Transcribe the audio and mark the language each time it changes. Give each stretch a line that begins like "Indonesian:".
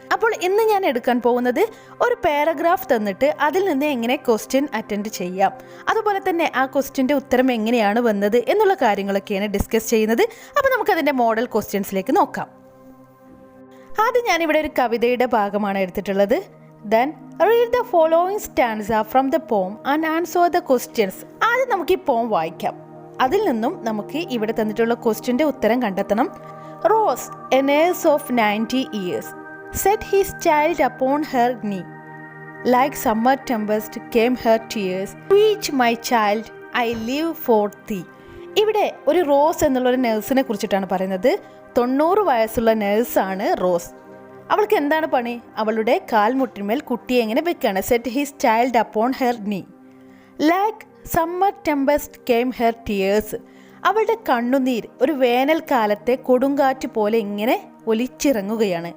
Malayalam: അപ്പോൾ ഇന്ന് ഞാൻ എടുക്കാൻ പോകുന്നത് ഒരു പാരഗ്രാഫ് തന്നിട്ട് അതിൽ നിന്ന് എങ്ങനെ ക്വസ്റ്റ്യൻ അറ്റൻഡ് ചെയ്യാം, അതുപോലെ തന്നെ ആ ക്വസ്റ്റ്യൻ്റെ ഉത്തരം എങ്ങനെയാണ് വന്നത് എന്നുള്ള കാര്യങ്ങളൊക്കെയാണ് ഡിസ്കസ് ചെയ്യുന്നത്. അപ്പോൾ നമുക്കതിൻ്റെ മോഡൽ ക്വസ്റ്റ്യൻസിലേക്ക് നോക്കാം. ആദ്യം ഞാനിവിടെ ഒരു കവിതയുടെ ഭാഗമാണ് എടുത്തിട്ടുള്ളത്.
English: Then read the following stanza from the poem and answer the questions.
Malayalam: ആദ്യം നമുക്ക് ഈ പോം വായിക്കാം. അതിൽ നിന്നും നമുക്ക് ഇവിടെ തന്നിട്ടുള്ള ക്വസ്റ്റ്യൻ്റെ ഉത്തരം കണ്ടെത്തണം.
English: Rose, a nurse of 90 years, set his child upon her knee. Like summer tempest came her tears. Preach my child, I live for thee.
Malayalam: ഇവിടെ ഒരു റോസ് എന്നുള്ളൊരു നേഴ്സിനെ കുറിച്ചിട്ടാണ് പറയുന്നത്. 90 വയസ്സുള്ള നേഴ്സാണ് റോസ്. അവൾക്ക് എന്താണ് പണി? അവളുടെ കാൽമുട്ടിന്മേൽ കുട്ടിയെ എങ്ങനെ വെക്കാണ്.
English: Set his child upon her knee. Like summer tempest came her tears.
Malayalam: അവളുടെ കണ്ണുനീർ ഒരു വേനൽക്കാലത്തെ കൊടുങ്കാറ്റ് പോലെ ഇങ്ങനെ ഒലിച്ചിറങ്ങുകയാണ്.